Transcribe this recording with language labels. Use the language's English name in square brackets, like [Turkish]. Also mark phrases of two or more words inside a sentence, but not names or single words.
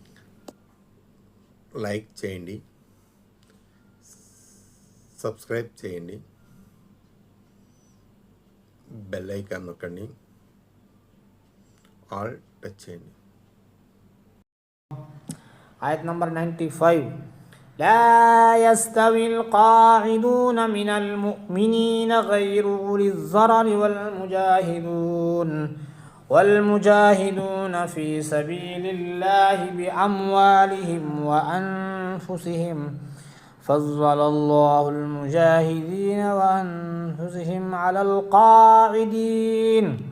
[Telugu] లైక్ చేయండి, సబ్స్క్రైబ్ చేయండి, [English] bell icon [Telugu] నొక్కండి, [English] all touch [Telugu] చేయండి. ఆయత్ నంబర్ 95. [Arabic] لا يستوي القاعدون من المؤمنين غير أولي الضرر والمجاهدون في سبيل الله بأموالهم وأنفسهم فضل الله المجاهدين وأنفسهم على القاعدين